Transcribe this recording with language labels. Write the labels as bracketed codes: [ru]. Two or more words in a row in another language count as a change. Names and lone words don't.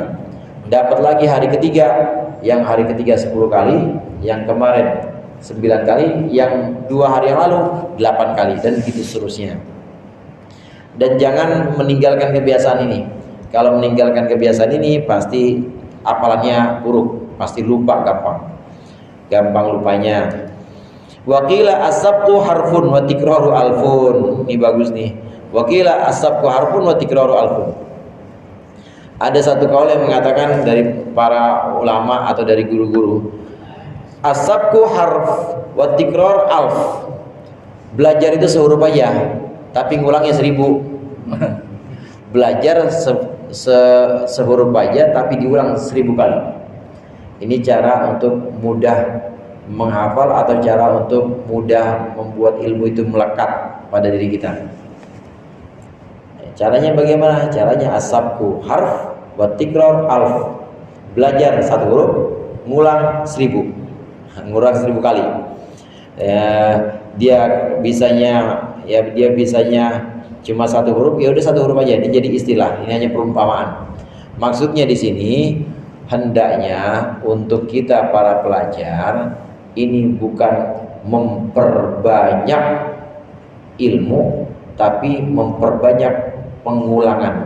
[id] Dapat lagi hari ketiga, yang hari ketiga 10 kali, yang kemarin 9 kali, yang 2 hari yang lalu 8 kali, dan begitu seterusnya. Dan jangan meninggalkan kebiasaan ini. Kalau meninggalkan kebiasaan ini pasti hafalannya buruk, pasti lupa gampang lupanya. [ar] وقيل السبق حرف وتكرار ألف. [id] Ini bagus nih. [ar] وقيل السبق حرف وتكرار ألف. [id] Ada satu kaul yang mengatakan dari para ulama atau dari guru-guru, [ar] السبق حرف وتكرار ألف. [id] Belajar itu sehuruf aja, tapi ngulangnya 1000. Belajar sehuruf aja tapi diulang 1000 kali. Ini cara untuk mudah menghafal atau cara untuk mudah membuat ilmu itu melekat pada diri kita. Caranya bagaimana? Caranya [ar] السبق حرف وتكرار ألف. [id] Belajar 1 huruf, ngulang 1000. Ngulang 1000 kali. Dia bisanya cuma 1 huruf, ya udah 1 huruf aja. Ini jadi istilah, ini hanya perumpamaan. Maksudnya di sini hendaknya untuk kita para pelajar ini bukan memperbanyak ilmu, tapi memperbanyak pengulangan.